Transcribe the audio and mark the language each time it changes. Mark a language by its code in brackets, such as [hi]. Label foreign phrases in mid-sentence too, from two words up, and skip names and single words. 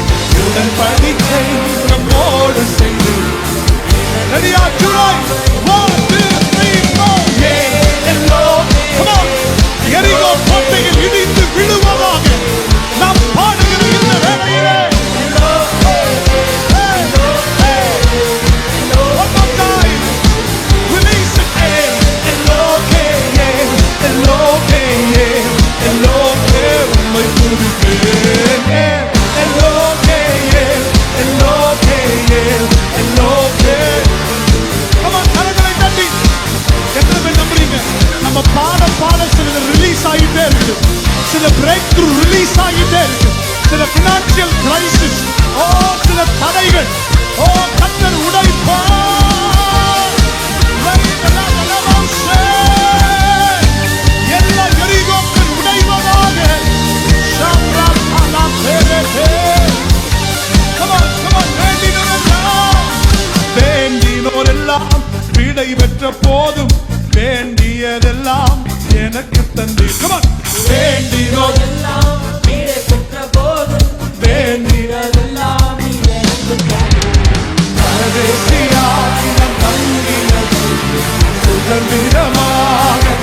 [ta] உடன்படிக்கை நம்மோடு செய்து ரெடியா ஜூலை 1 2 3 4 எரிகோ கோட்டையில் இடிந்து விழுவதாக நாம் பாடுகிற இந்த வேளையிலே [en] one more time release it. [ta] எல்லோகே உம்மை துதிப்பேன். எல்லோகே [en] come on [ta] கரங்களை தட்டி எத்தனை பேர் நம்புறீங்க? நம்ம பாட சில ரிலீஸ் ஆகிட்டே இருக்கு. சில [en] break through release [ta] ஆகிட்டே இருக்கு. சில [en] financial crisis [ta] சில தடைகள் கர்த்தர் உடைப்பார். எல்லா எரிகோக்கள் உடைவதாக. வேண்டினோரெல்லாம் விடை பெற்ற போதும் வேண்டியதெல்லாம் எனக்கு தந்தீர். [en] Come on [ta] வேண்டினோரெல்லாம் விடை பெற்ற போதும் வேண்டியதெல்லாம் எனக்கு தந்தீர். பரதேசியாய் நான் தங்கினது சுதந்திரமாக.